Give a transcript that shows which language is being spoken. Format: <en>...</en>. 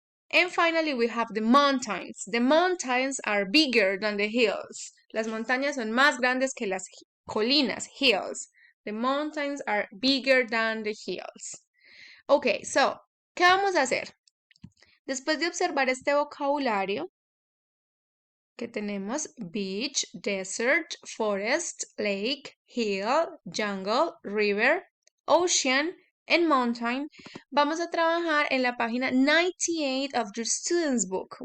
<en>And finally, we have the mountains. The mountains are bigger than the hills.</en> <es>Las montañas son más grandes que las colinas, hills.</es> <en>The mountains are bigger than the hills.</en> <es>Ok, so, ¿qué vamos a hacer? Después de observar este vocabulario que tenemos, beach, desert, forest, lake, hill, jungle, river, ocean, and mountain, vamos a trabajar en la página 98</es> <en>of your student's book.</en>